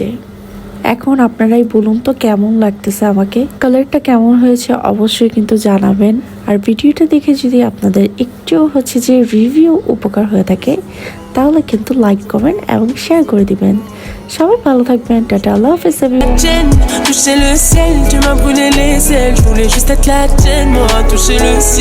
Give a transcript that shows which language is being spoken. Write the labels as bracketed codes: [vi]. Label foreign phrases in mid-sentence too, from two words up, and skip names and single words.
[bn] এখন আপনারাই বলুন তো কেমন লাগতেছে আমাকে, কালারটা কেমন হয়েছে অবশ্যই কিন্তু জানাবেন। আর ভিডিওটা দেখে যদি আপনাদের একটুও হচ্ছে যে রিভিউ উপকার হয়ে থাকে তাহলে কিন্তু লাইক কমেন্ট এবং শেয়ার করে দিবেন। সবাই ভালো থাকবেন, টাটা, আল্লাহ হাফেজ এভরিওয়ান। [fr] Toucher le ciel, tu m'as brûlé les ailes. Je voulais juste être la tienne, moi, toucher le ciel.